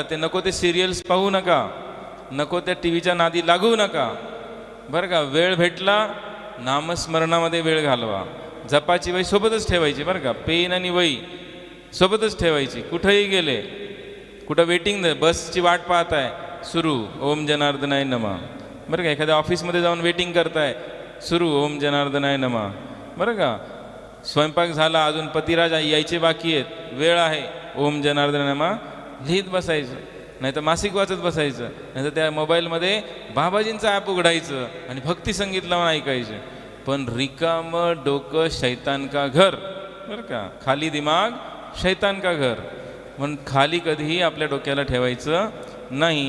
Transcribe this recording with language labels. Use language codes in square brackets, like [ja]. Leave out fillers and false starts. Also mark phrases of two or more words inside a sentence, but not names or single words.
[mr] ते नको ते सिरियल्स पाहू नका, नको त्या टी व्हीच्या नादी लागू नका बरं का. वेळ भेटला नामस्मरणामध्ये वेळ घालवा. जपाची वही सोबतच ठेवायची बरं का. पेन आणि वही सोबतच ठेवायची. कुठंही गेले, कुठं वेटिंग बसची वाट पाहताय, सुरू [sa] ओम जनार्दनाय नमः [mr] बरं का. एखाद्या ऑफिसमध्ये जाऊन वेटिंग करताय, सुरू [sa] ओम जनार्दनाय नमः [mr] बरं का. स्वयंपाक झाला, अजून पतिराज यायचे बाकी आहेत, वेळ आहे, [sa] ओम जनार्दनाय नमः [mr] लिहित बसायचं. नाही तर मासिक वाचत बसायचं, नाही तर त्या मोबाईलमध्ये बाबाजींचं ॲप उघडायचं आणि भक्ती संगीत लावून ऐकायचं. पण रिकामं डोकं [hi] शैतान का घर [mr] बरं का. [hi] खाली दिमाग शैतान का घर. [mr] म्हणून खाली कधीही आपल्या डोक्याला ठेवायचं नाही.